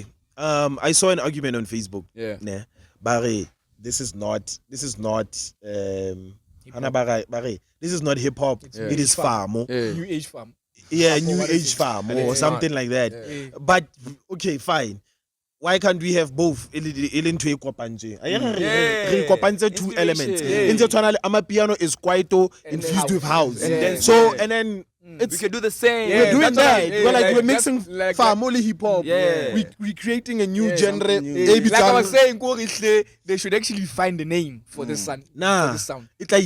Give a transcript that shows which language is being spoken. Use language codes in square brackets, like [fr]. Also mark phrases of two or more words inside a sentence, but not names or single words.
[en] I saw an argument on Facebook. Yeah. Nah, Barry, this is not Hana Barry, this is not hip hop. Yeah. It is famo. Yeah. New age fam. Yeah, Famo, new what is age it? famo Yeah. or something like that. Yeah. But okay, fine. Why can't we have both? [st] Re kopantse two [en] Inspiration. elements. Yeah. [st] Ntse tshwana le amapiano is kwaito [en] And infused then with house. And then- So yeah. and then We it's can do the same. we're doing that's what I- that. yeah, we're like like we're that's mixing like- family hip hop. Yeah. We're creating a new Yeah, genre. something new. A bit Like I was genre. saying, they should actually find a name for the sound. Nah. For the sound. It's like